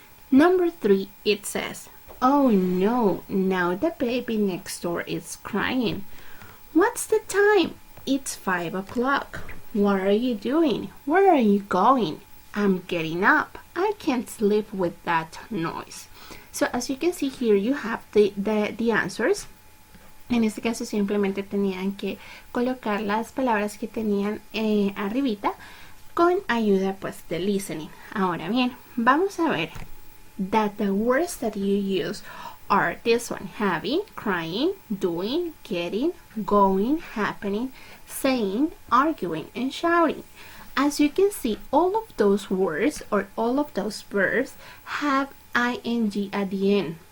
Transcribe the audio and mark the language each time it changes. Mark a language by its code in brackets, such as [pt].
[en] Number 3, it says, "Oh no, now the baby next door is crying." "What's the time?" "It's 5 o'clock." "What are you doing?" "Where are you going?" "I'm getting up. I can't sleep with that noise." So as you can see here, you have the answers. [es] En este caso simplemente tenían que colocar las palabras que tenían arribita con ayuda pues de listening. Ahora bien, vamos a ver [en] that the words that you use are this one: having, crying, doing, getting, going, happening, saying, arguing, and shouting. As you can see, all of those words or all of those verbs have ing at the end.